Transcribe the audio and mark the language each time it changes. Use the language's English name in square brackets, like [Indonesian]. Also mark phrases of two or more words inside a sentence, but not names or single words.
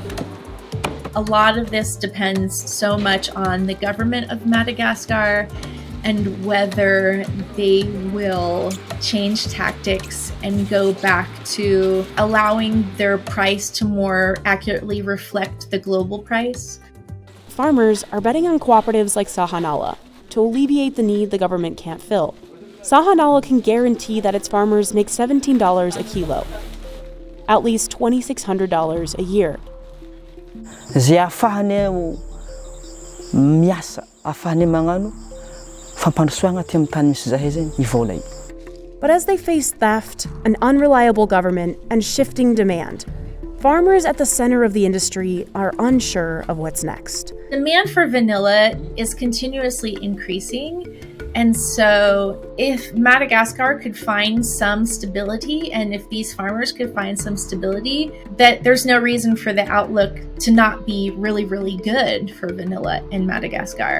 [English] A lot of this depends so much on the government of Madagascar and whether they will change tactics and go back to allowing their price to more accurately reflect the global price. Farmers are betting on cooperatives like Sahanala to alleviate the need the government can't fill. Sahanala can guarantee that its farmers make $17 a kilo, at least $2,600 a year. [Malagasy] Zay ahafahanay miasa, ahafahanay magnano fampandrosoagna aty amin'ny tany misy zahay zegny ivola io. [English] But as they face theft, an unreliable government, and shifting demand, farmers at the center of the industry are unsure of what's next. Demand for vanilla is continuously increasing. And so if Madagascar could find some stability, and if these farmers could find some stability, that there's no reason for the outlook to not be really, really good for vanilla in Madagascar.